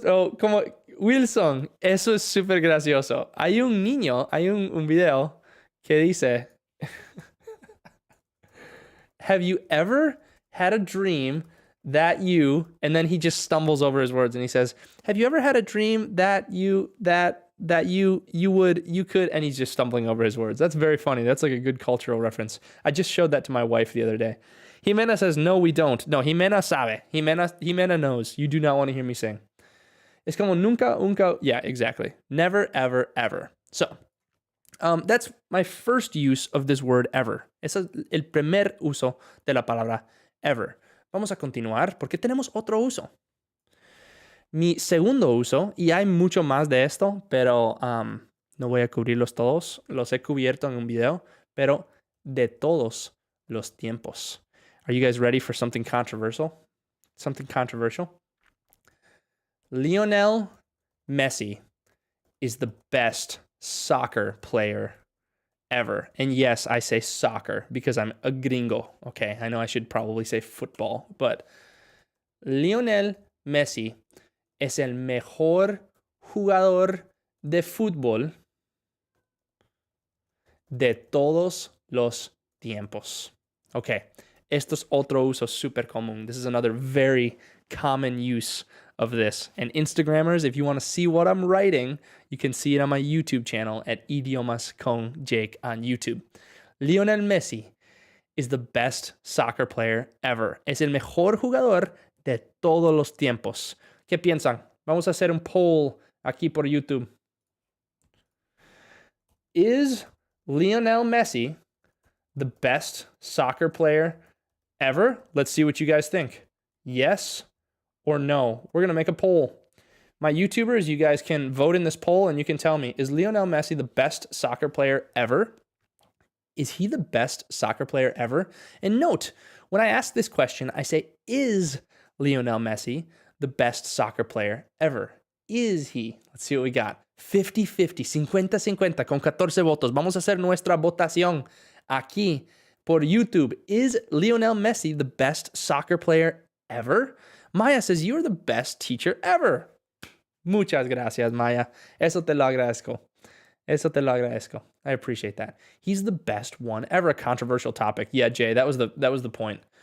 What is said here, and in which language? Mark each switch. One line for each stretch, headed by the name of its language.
Spanish: como Wilson, eso es súper gracioso. Hay un niño, hay un video que dice...
English: Have you ever had a dream that you... And then he just stumbles over his words and he says, have you ever had a dream that you could... And he's just stumbling over his words. That's very funny. That's like a good cultural reference. I just showed that to my wife the other day. Jimena says, no, we don't.
Spanish: No, Jimena sabe.
English: Jimena knows. You do not want to hear me sing.
Spanish: Es como nunca.
English: Yeah, exactly. Never, ever, ever. So, That's my first use of this word ever.
Spanish: Ese es el primer uso de la palabra ever. Vamos a continuar porque tenemos otro uso. Mi segundo uso, y hay mucho más de esto, pero no voy a cubrirlos todos. Los he cubierto en un video, pero de todos los tiempos.
English: Are you guys ready for something controversial? Something controversial? Lionel Messi is the best soccer player ever. And yes, I say soccer because I'm a gringo. Okay, I know I should probably say football, but
Spanish: Lionel Messi es el mejor jugador de fútbol de todos los tiempos. Okay, esto es otro uso super común.
English: This is another very common use of this. And Instagrammers, if you want to see what I'm writing, you can see it on my YouTube channel at Idiomas con Jake on YouTube. Lionel Messi is the best soccer player ever.
Spanish: Es el mejor jugador de todos los tiempos. ¿Qué piensan? Vamos a hacer un poll aquí por YouTube.
English: Is Lionel Messi the best soccer player ever? Let's see what you guys think. Yes or no? We're going to make a poll. My YouTubers, you guys can vote in this poll and you can tell me, is Lionel Messi the best soccer player ever? Is he the best soccer player ever? And note, when I ask this question, I say, is Lionel Messi the best soccer player ever? Is he? Let's see what we got. 50-50, 50-50
Spanish: con 14 votos.
English: Vamos a hacer nuestra votación aquí por YouTube. Is Lionel Messi the best soccer player ever? Maya says, you're the best teacher ever.
Spanish: Muchas gracias, Maya. Eso te lo agradezco. Eso te lo agradezco.
English: I appreciate that. He's the best one ever. A controversial topic. Yeah, Jay, that was the point.